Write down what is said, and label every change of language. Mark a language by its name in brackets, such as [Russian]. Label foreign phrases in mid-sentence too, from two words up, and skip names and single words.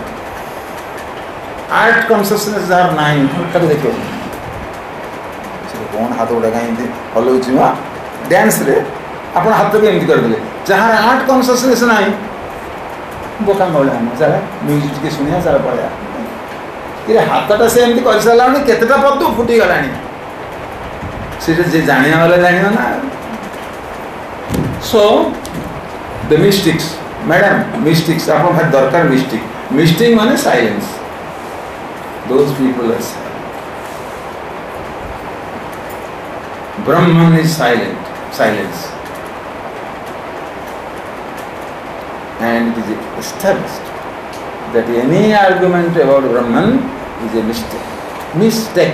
[English] art consciousness [Odia] ଯାହାର ନାହିଁ ତାକୁ ଦେଖିବ ସେ କ'ଣ ହାତ ଗୁଡ଼ା କାହିଁକି ହଲଉଛି ବା ଡ୍ୟାନ୍ସରେ ଆପଣ ହାତ ବି ଏମିତି କରିଦେଲେ. ଯାହାର [English] art consciousness [Odia] ନାହିଁ ବୋକା ମହିଳା ଆମ ଚାଲେ ମ୍ୟୁଜିକ୍ ଟିକେ ଶୁଣିବା ଚାଲ ପଳେଇବା. କିରେ ହାତଟା ସେ ଏମିତି କରିସାରିଲାଣି, କେତେଟା ପଦୁ ଫୁଟିଗଲାଣି. ସେଇଟା ଯିଏ ଜାଣିବା ବାଲା ଜାଣିବ ନା. ସୋ [English] the mystics, madam, mystics, [Odia] ଆପଣ ଭାରି ଦରକାର ମିଷ୍ଟିକ୍. ମିଷ୍ଟିକ୍ ମାନେ ସାଇଲେନ୍ସ. [English] those people are silent. Brahman is silence. And it is established that any argument about Brahman is a mistake.